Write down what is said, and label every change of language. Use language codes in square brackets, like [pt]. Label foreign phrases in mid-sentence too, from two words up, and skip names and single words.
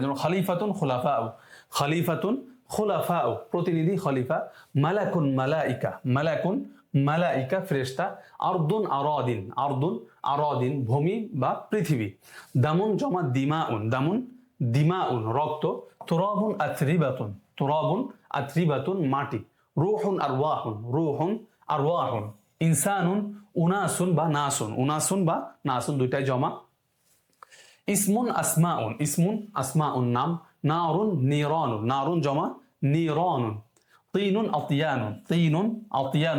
[ar] যেমন خليفة خلفاء، خليفة خلفاء [bn] প্রতিনিধি খলিফা, [ar] ملك ملائكة، ملك ملائكة ফেরেশতা، أرض أراضٍ، أرض أراضٍ [bn] ভূমি বা পৃথিবী, [ar] دم জমা دماء، دم دماء রক্ত, تراب أتربة، تراب أتربة মাটি، روح أرواح، روح أرواح، إنسان أناس বা ناس، أناس বা ناس [bn] দুইটাই জমা, [ar] اسم أسماء، اسم أسماء নাম، نار نيران، نار জমা نيران، تين أتيان، تين أتيان